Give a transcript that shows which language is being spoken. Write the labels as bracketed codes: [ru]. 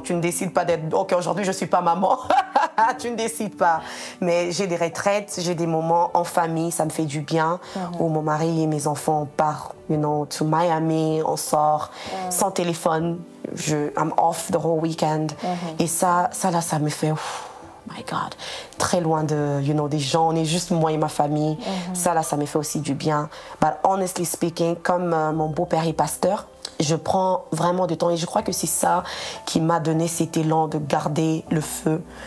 [fr] Tu ne décides pas d'être, OK, aujourd'hui, je ne suis pas maman. Tu ne décides pas. Mais j'ai des retraites, j'ai des moments en famille, ça me fait du bien, où mon mari et mes enfants partent, to Miami, on sort, sans téléphone. [en] I'm off the whole weekend. [fr] Et ça me fait... My God, très loin de, des gens, on est juste moi et ma famille. Ça me fait aussi du bien. [en] But honestly speaking, [fr] comme mon beau-père est pasteur, je prends vraiment du temps et je crois que c'est ça qui m'a donné cet élan de garder le feu.